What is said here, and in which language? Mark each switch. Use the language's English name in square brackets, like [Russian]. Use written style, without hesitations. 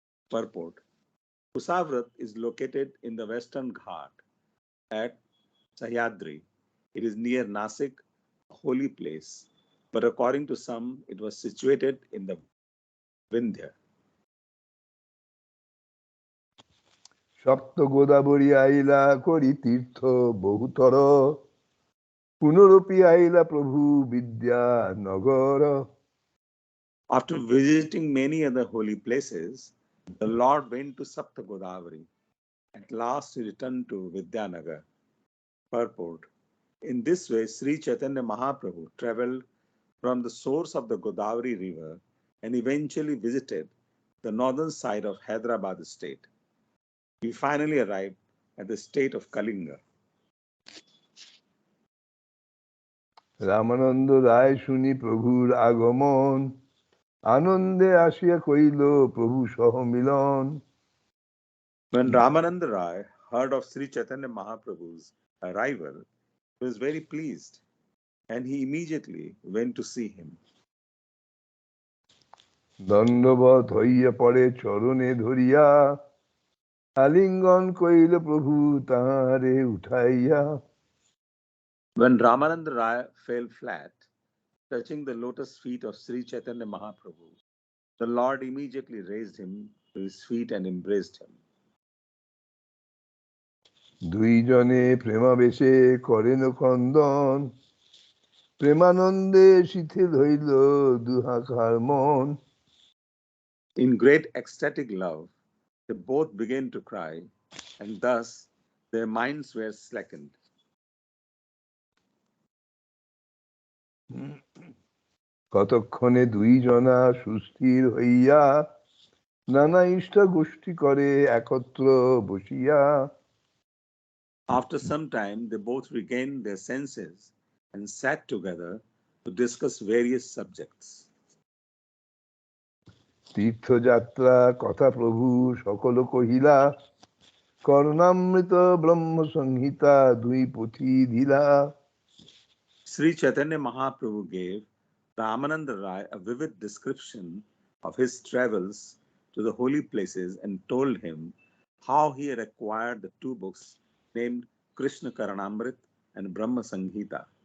[English] Purport: Kusavrat is located in the western Ghat at Sahyadri. It is near Nasik, a holy place, but according to some, it was situated in the Vindhya. [Bangla] সপ্ত গোদাবরী আইলা করি তীর্থ বহুতর পুনরপি আইলা প্রভু Bidyanagar. [English] After visiting many other holy places, the Lord went to Sapta Godavari. At last, he returned to Vidyanagar. Purport: in this way, Sri Chaitanya Mahaprabhu traveled from the source of the Godavari river and eventually visited the northern side of Hyderabad state. He finally arrived at the state of Kalinga. [Bangla] Ramananda রায় শুনি প্রভুর আগমন আনন্দে আসিয়া কইল প্রভু সহ মিলন. [English] When Ramananda Rai heard of Sri Chaitanya Mahaprabhu's arrival, he was very pleased and he immediately went to see him. [Bangla] দণ্ডবত হইয়া পড়ে চরণে ধরিয়া আলিঙ্গন কইল প্রভু তাহারে উঠাইয়া. [English] When Ramananda Rai fell flat, touching the lotus feet of Sri Chaitanya Mahaprabhu, the Lord immediately raised him to his feet and embraced him. [Bangla] দুইজনে প্রেমাবেশে করেন খন্দন প্রেমানন্দে শিথিল হইল দুহাকার মন. [English] In great ecstatic love, they both began to cry, and thus their minds were slackened. [Bangla] কতক্ষণে দুইজনা সুস্থির হইয়া নানা ইষ্ট গোষ্ঠী করে একত্র বসিয়া. [English] After some time, they both regained their senses and sat together to discuss various subjects. [Bangla] তীর্থযাত্রা কথা প্রভু সকল কহিলা করুণামৃত ব্রহ্ম সংহিতা দুই পুঁথি দিলা. [English] Sri Chaitanya Mahaprabhu gave Ramananda Rai a vivid description of his travels to the holy places and told him how he had acquired the two books named Krishna Karanamrit and Brahma Sanghita.